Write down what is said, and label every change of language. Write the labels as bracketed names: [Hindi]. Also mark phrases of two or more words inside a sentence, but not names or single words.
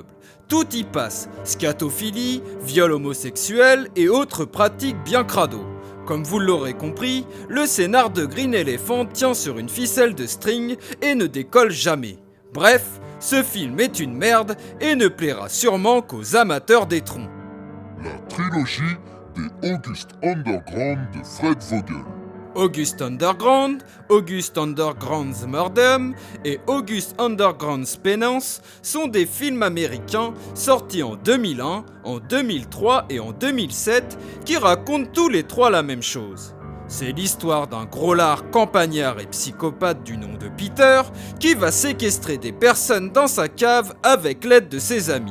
[French] Tout y passe, scatophilie, viol homosexuel et autres pratiques bien crado. Comme vous l'aurez compris, le scénar de Green Elephant tient sur une ficelle de string et ne décolle jamais. Bref, ce film est une merde et ne plaira sûrement qu'aux amateurs d'étrons. La trilogie des August Underground de Fred Vogel. August Underground, August Underground's Murder et August Underground's Penance sont des films américains sortis en 2001, en 2003 et en 2007 qui racontent tous les trois la même chose. C'est l'histoire d'un gros lard campagnard et psychopathe du nom de Peter qui va séquestrer des personnes dans sa cave avec l'aide de ses amis.